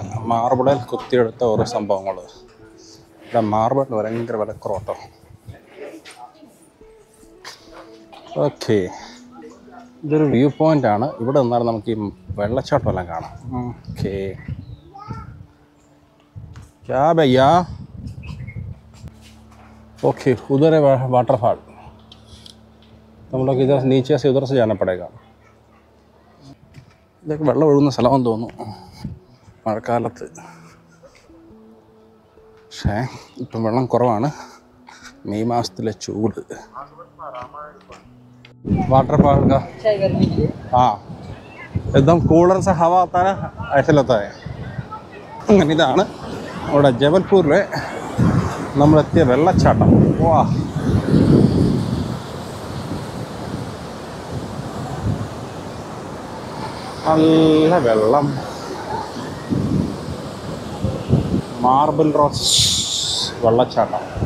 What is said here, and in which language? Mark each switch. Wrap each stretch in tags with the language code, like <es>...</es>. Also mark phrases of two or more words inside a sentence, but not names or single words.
<ml>മാർബിളിൽ കുത്തിയെടുത്ത ഓരോ സംഭവങ്ങൾ. ഇവിടെ മാർബിളിന് ഭയങ്കര വിലക്കുറവട്ടോ. ഓക്കെ, ഇതൊരു വ്യൂ പോയിൻ്റ് ആണ്. ഇവിടെ നിന്നാൽ നമുക്ക് ഈ വെള്ളച്ചാട്ടം എല്ലാം കാണാം.</ml> <hi>ओके, क्या भैया. ओके, उधर है वाटरफॉल. हम लोग इधर नीचे से उधर से जाना पड़ेगा.</hi> <ml>ഇതൊക്കെ വെള്ളം ഒഴുകുന്ന സ്ഥലമാണെന്ന് തോന്നുന്നു മഴക്കാലത്ത്. പക്ഷേ ഇപ്പം വെള്ളം കുറവാണ്. മെയ് മാസത്തിലെ ചൂട്.</ml> <hi>वाटरफॉल का हाँ एकदम कूलर से हवा आता है ऐसे लगता है.</hi> <ml>അങ്ങനെ ഇതാണ് ഇവിടെ ജബൽപൂരിലെ നമ്മളെത്തിയ വെള്ളച്ചാട്ടം. വാ, നല്ല വെള്ളം. മാർബിൾ റോസ് വെള്ളച്ചാട്ടം.</ml>